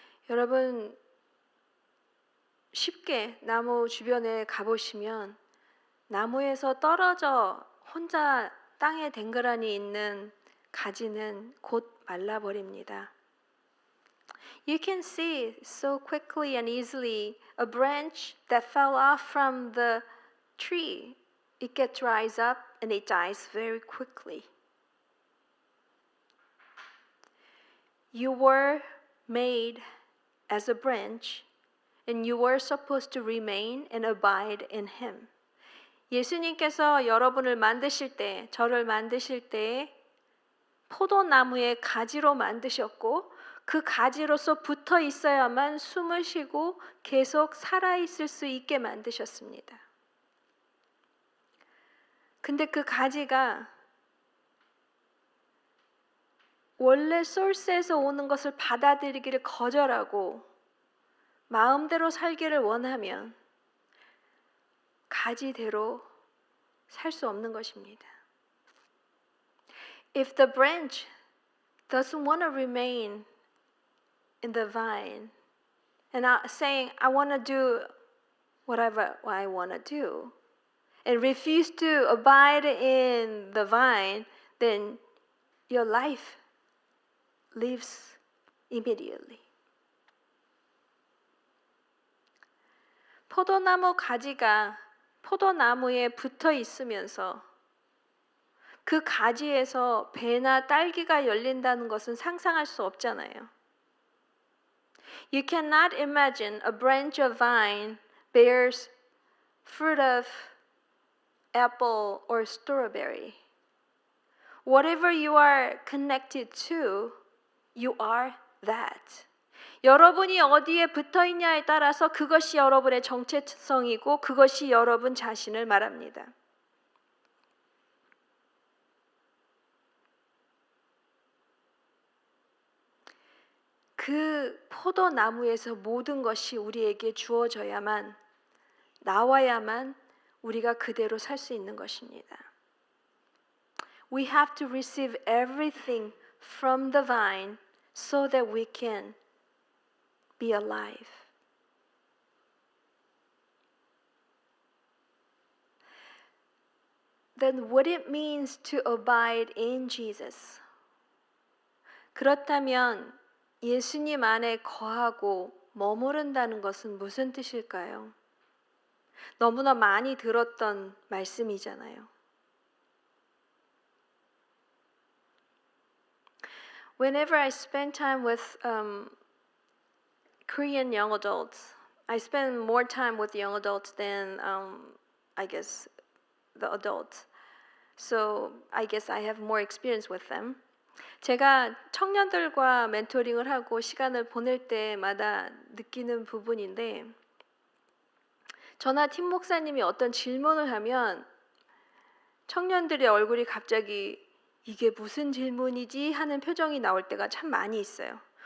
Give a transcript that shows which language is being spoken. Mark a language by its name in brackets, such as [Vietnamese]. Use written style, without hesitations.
[Korean] 여러분 쉽게 나무 주변에 가보시면 나무에서 떨어져 혼자 땅에 댕그라니 있는 가지는 곧 말라버립니다. [English] You can see so quickly and easily a branch that fell off from the tree. It gets dries up and it dies very quickly. You were made as a branch and you were supposed to remain and abide in him. [Korean] 예수님께서 여러분을 만드실 때, 저를 만드실 때 포도나무의 가지로 만드셨고 그 가지로서 붙어 있어야만 숨을 쉬고 계속 살아있을 수 있게 만드셨습니다. 근데 그 가지가 원래 소스에서 오는 것을 받아들이기를 거절하고 마음대로 살기를 원하면 가지대로 살 수 없는 것입니다. [English] If the branch doesn't want to remain in the vine and saying, I want to do whatever I want to do and refuse to abide in the vine, then your life leaves immediately. [Korean] 포도나무 가지가 포도나무에 붙어 있으면서 그 가지에서 배나 딸기가 열린다는 것은 상상할 수 없잖아요. [English] You cannot imagine a branch of vine bears fruit of apple or strawberry. Whatever you are connected to, you are that. [Korean] 여러분이 어디에 붙어 있냐에 따라서 그것이 여러분의 정체성이고 그것이 여러분 자신을 말합니다. 그 포도나무에서 모든 것이 우리에게 주어져야만 나와야만 우리가 그대로 살 수 있는 것입니다. [English] We have to receive everything from the vine so that we can be alive. Then what it means to abide in Jesus. [Korean] 그렇다면 예수님 안에 거하고 머무른다는 것은 무슨 뜻일까요? 너무나 많이 들었던 말씀이잖아요. [English] Whenever I spend time with Korean young adults, I spend more time with young adults than I guess the adults. So I guess I have more experience with them. [Korean] 제가 청년들과 멘토링을 하고 시간을 보낼 때마다 느끼는 부분인데 저나 팀 목사님이 어떤 질문을 하면 청년들의 얼굴이 갑자기 이게 무슨 질문이지 하는 표정이 나올 때가 참 많이 있어요.